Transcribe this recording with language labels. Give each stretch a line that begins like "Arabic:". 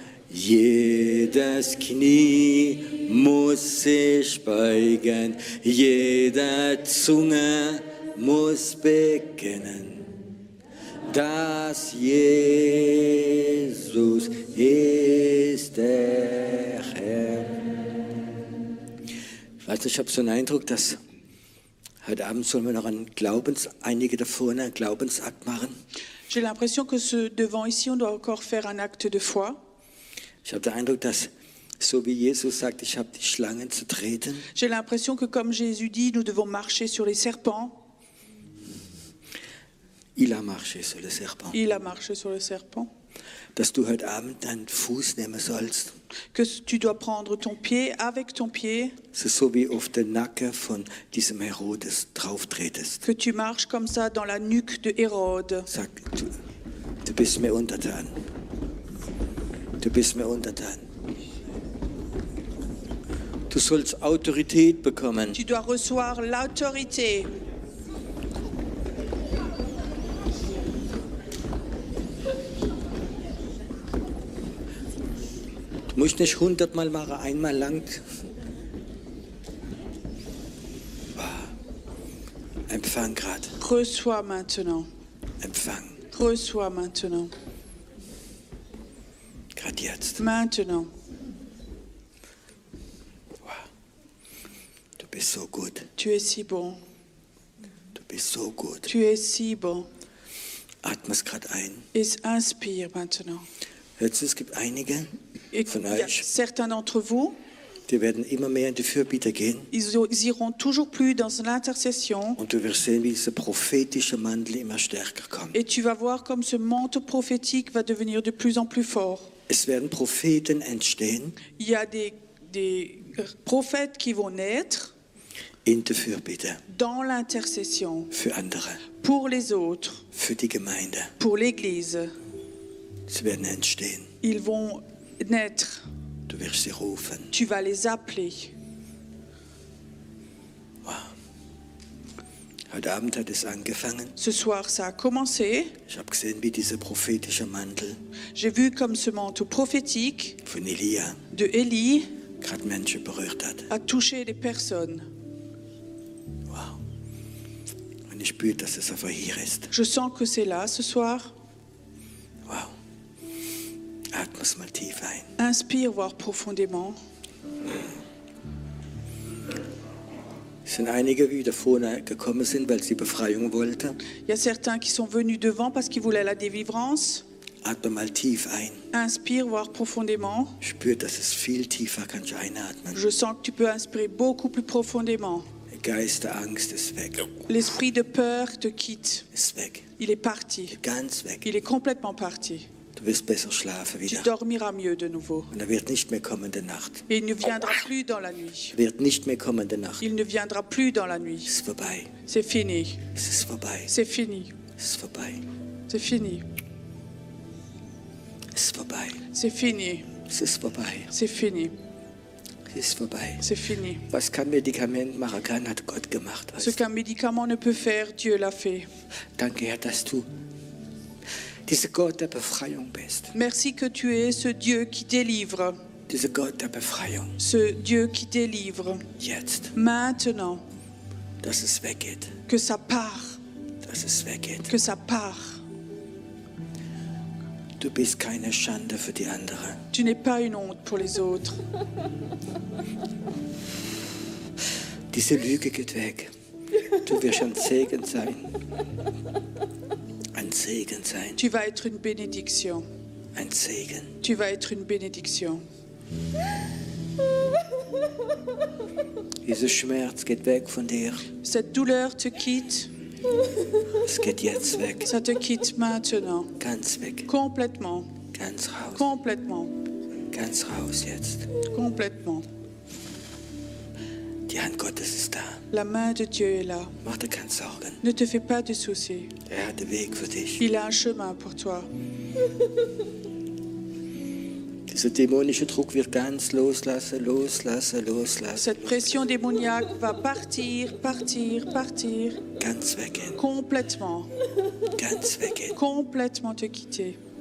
German: Jedes Knie muss sich beugen, jede Zunge muss bekennen, dass Jesus ist der Herr. Ich weiß nicht, ich habe so einen Eindruck, dass heute Abend sollen wir noch einige da vorne einen Glaubensakt machen.
French: J'ai l'impression que devant ici, on doit encore faire un acte de foi.
German: Ich habe den Eindruck, dass so wie Jesus sagt, ich habe die Schlangen zu treten,
French: J'ai l'impression que comme Jésus dit, nous devons marcher sur les serpents. il a marché sur le serpent, Il a marché sur le serpent.
German: dass du heute Abend deinen Fuß nehmen sollst,
French: Que tu dois prendre ton pied avec ton pied.
German: so wie auf den Nacken von diesem Herodes drauf tretest.
French: Que tu marches comme ça dans la nuque de Hérode.
German: Sag, du bist mir untertan. Du bist mir untertan. Du sollst Autorität bekommen.
French: Tu dois recevoir l'autorité.
German: Du musst nicht 100-mal machen, einmal lang. Empfang gerade.
French: Reçois maintenant.
German: Empfang.
French: Reçois maintenant.
German: Gerade jetzt.
French: Maintenant.
German: Du bist so gut.
French: Tu es si bon.
German: Du bist so gut.
French: Tu es si bon.
German: Atme es gerade ein.
French: Et inspire maintenant.
German: Hörst du, es gibt einige
French: Et
German: von
French: il y a
German: euch,
French: certains d'entre vous,
German: die werden immer mehr in die Fürbitte gehen.
French: ils iront toujours plus dans l'intercession.
German: Und du wirst sehen, wie dieser prophetische Mantel immer stärker kommt.
French: Et tu vas voir comme ce manteau prophétique va devenir de plus en plus fort.
German: Es werden Propheten entstehen
French: Il y a des prophètes qui vont naître
German: in der Fürbitte
French: dans l'intercession
German: für andere,
French: pour les autres,
German: für die Gemeinde.
French: pour l'Église.
German: Sie werden entstehen.
French: Ils vont naître.
German: Du wirst sie rufen.
French: Tu vas les appeler.
German: Wow. Heute Abend hat es angefangen.
French: Ce soir, ça a commencé.
German: Ich habe gesehen, wie dieser prophetische Mantel
French: J'ai vu comme ce manteau prophétique
German: von Elia
French: de Élie
German: gerade Menschen berührt hat.
French: a touché les personnes.
German: Wow. Und ich spüre, dass es einfach hier ist.
French: Je sens que c'est là ce soir.
German: Wow. Atme es mal tief ein.
French: Inspire, voire profondément.
German: Es sind einige, die da vorne gekommen sind, weil sie Befreiung wollten.
French: Il y a certains qui sont venus devant parce qu'ils voulaient la délivrance.
German: Atme mal tief ein.
French: Inspire, voire profondément.
German: Spür, dass es viel tiefer kannst einatmen.
French: Je sens que tu peux inspirer beaucoup plus profondément.
German: Der Geist der Angst ist weg.
French: L'esprit de peur te quitte.
German: Ist weg.
French: Il est parti.
German: Ganz weg.
French: Il est complètement parti.
German: Du wirst besser schlafen
French: tu
German: wieder.
French: dormiras mieux de nouveau.
German: Und er wird nicht mehr kommen in der Nacht.
French: Et il ne viendra plus dans la nuit.
German: Er wird nicht mehr kommen in der Nacht.
French: Il ne viendra plus dans la nuit.
German: Es ist vorbei.
French: C'est fini.
German: Es ist vorbei.
French: C'est fini.
German: Es ist vorbei.
French: C'est fini.
German: Es ist vorbei.
French: C'est fini.
German: Es ist vorbei.
French: C'est fini.
German: Es ist vorbei.
French: C'est fini.
German: Was kein Medikament machen kann, hat Gott gemacht.
French: Ce qu'un médicament ne peut faire, Dieu l'a fait.
German: Danke, Herr, dass du dieser Gott der Befreiung bist.
French: Merci que tu es ce Dieu qui délivre.
German: Dieser Gott der Befreiung.
French: Ce Dieu qui délivre.
German: Jetzt,
French: Maintenant,
German: dass es weggeht.
French: que ça part.
German: Dass es weggeht.
French: Que ça part.
German: Du bist keine Schande für die anderen.
French: Tu n'es pas une honte pour les autres.
German: Diese Lüge geht weg. Du wirst ein Segen sein. Ein Segen sein.
French: Tu vas être une bénédiction.
German: Ein Segen.
French: Tu vas être une bénédiction.
German: Dieser Schmerz geht weg von dir.
French: Cette douleur te quitte.
German: Es geht jetzt weg.
French: Ça te quitte maintenant.
German: Ganz weg.
French: Complètement.
German: Ganz raus.
French: Complètement.
German: Ganz raus jetzt.
French: Complètement.
German: Die Hand Gottes ist da.
French: La main de Dieu est là.
German: Mach dir keine Sorgen.
French: Ne te fais pas de soucis.
German: Er hat den Weg für dich.
French: Il a un chemin pour toi.
German: Dieser dämonische Druck wird ganz loslassen, loslassen, loslassen.
French: Cette pression démoniaque va partir, partir, partir.
German: Ganz weggehen.
French: Complètement.
German: Ganz weggehen.
French: Complètement te quitter.